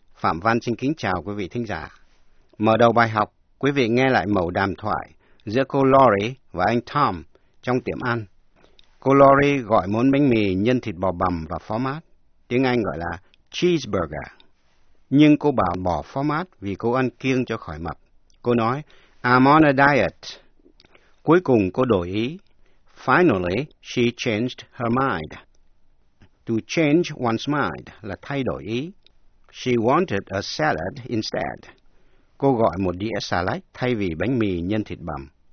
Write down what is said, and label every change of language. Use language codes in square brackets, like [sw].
[vi] Phạm Văn xin kính chào quý vị thính giả. Mở đầu bài học, quý vị nghe lại mẩu đàm thoại giữa cô Laurie và anh Tom trong tiệm ăn. Cô Laurie gọi món bánh mì nhân thịt bò bằm và phó mát, tiếng Anh gọi là cheeseburger. Nhưng cô bảo bỏ phó mát vì cô ăn kiêng cho khỏi mập. Cô nói, [en] I'm on a diet. [vi] Cuối cùng cô đổi ý. [en] Finally, she changed her mind. To change one's mind [vi] là thay đổi ý. [en] She wanted a salad instead. [vi] Cô gọi một đĩa xà lách thay vì bánh mì nhân thịt bằm.